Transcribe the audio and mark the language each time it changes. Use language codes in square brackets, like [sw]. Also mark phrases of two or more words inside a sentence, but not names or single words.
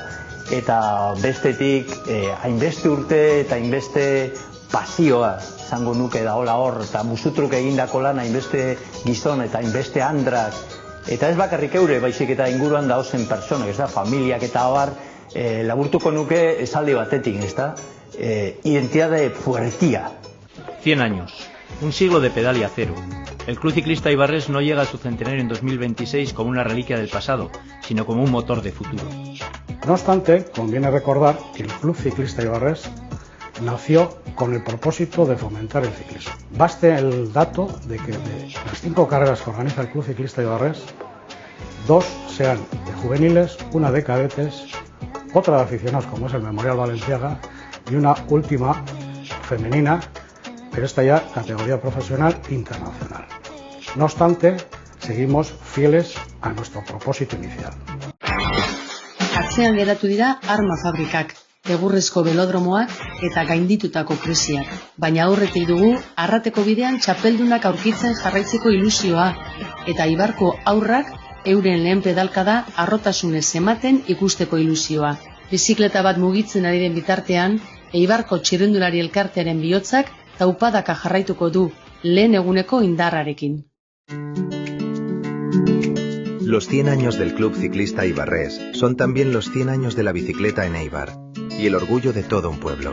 [eu] Eta bestetik hainbeste urte eta hainbeste pasioa zango nuke daola hor, eta musutruk egindako lan hainbeste gizon eta hainbeste andrak. Eta ez bakarrik eure, baizik eta inguruan daozen personak, ezta? Familiak eta abar, laburtuko nuke esaldi batetik, ezta? [es] identidad de fuertía. 100 años, un siglo de pedal y acero. El Club Ciclista Ibarres no llega a su centenario en 2026 como una reliquia del pasado, sino como un motor de futuro. No obstante, conviene recordar que el Club Ciclista Ibarres nació con el propósito de fomentar el ciclismo. Baste el dato de que de las 5 carreras que organiza el Club Ciclista Ibarres, 2 sean de juveniles, una de cadetes, otra de aficionados como es el Memorial Balenciaga y una última femenina, pero esta ya categoría profesional internacional. No obstante, seguimos fieles a nuestro propósito inicial. [eu] Atzean geratu dira arma fabrikak, egurrezko belodromoak eta gainditutako krisiak. Baina aurretik dugu, Arrateko bidean txapeldunak aurkitzen jarraitzeko ilusioa, eta Ibarko haurrak euren lehen pedalkada harrotasunez ematen ikusteko ilusioa. Bizikleta bat mugitzen ari den bitartean, Eibarko txirrindulari elkartearen bihotzak taupadaka jarraituko du lehen eguneko indarrarekin. [es] Los 100 años del Club Ciclista Ibarres son también los 100 años de la bicicleta en Eibar y el orgullo de todo un pueblo.